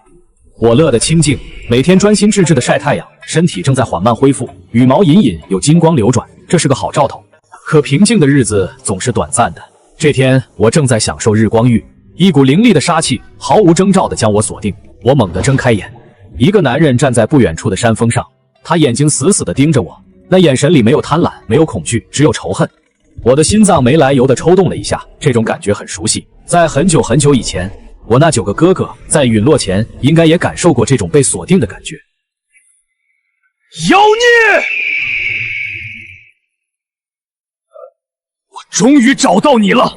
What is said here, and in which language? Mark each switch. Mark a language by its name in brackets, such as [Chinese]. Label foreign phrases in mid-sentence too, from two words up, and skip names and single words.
[Chinese] 我樂得清靜，每天專心致志地曬太陽，身體正在緩慢恢復，羽毛隱隱有金光流轉，這是個好兆頭。可平靜的日子總是短暫的。這天我正在享受日光浴，一股凌厲的殺氣毫無徵兆地將我鎖定。我猛地睜開眼，一個男人站在不遠處的山峰上，他眼睛死死地盯着我，那眼神裡沒有貪婪，沒有恐懼，只有仇恨。我的心臟沒來由地抽動了一下，這種感覺很熟悉，在很久很久以前，我那9個哥哥在隕落前應該也感受過這種被鎖定的感覺。妖孽！我終於找到你了！